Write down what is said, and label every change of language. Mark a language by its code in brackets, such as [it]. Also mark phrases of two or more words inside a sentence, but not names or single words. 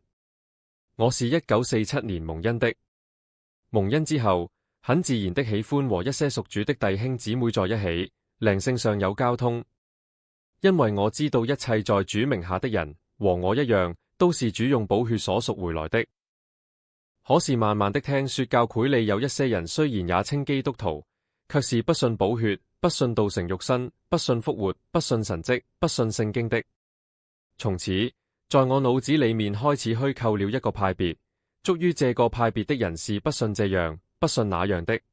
[zh] 我是1947年蒙恩的，蒙恩之後，很自然的喜歡和一些屬主的弟兄姊妹在一起，靈性上有交通。因為我知道一切在主名下的人，和我一樣，都是主用寶血所贖回來的。可是慢慢的聽說教會裏有一些人雖然也稱基督徒，卻是不信寶血， 不信道成肉身，不信復活，不信神蹟，不信聖經的。從此，在我腦子裏面開始虛構了一個派別，屬於這個派別的人是不信這樣，不信那樣的。